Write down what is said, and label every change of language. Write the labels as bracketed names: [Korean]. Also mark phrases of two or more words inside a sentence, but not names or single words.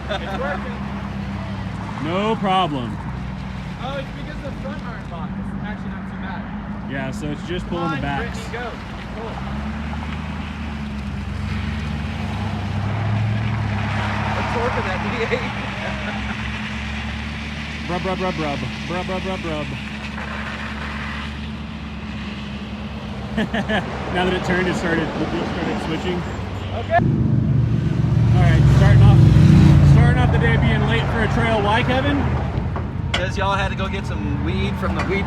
[English] It's working. No problem. Oh, it's because the front aren't locked. It's actually not too bad. Yeah, so it's just pulling the backs. Brittany, go. Cool. The torque of that V8. Brub brub brub brub brub brub brub brub. Now that it turned, the wheel started switching. Okay. All right, starting off the day being late for a trail. Why, Kevin? Because y'all had to go get some weed from the weed store.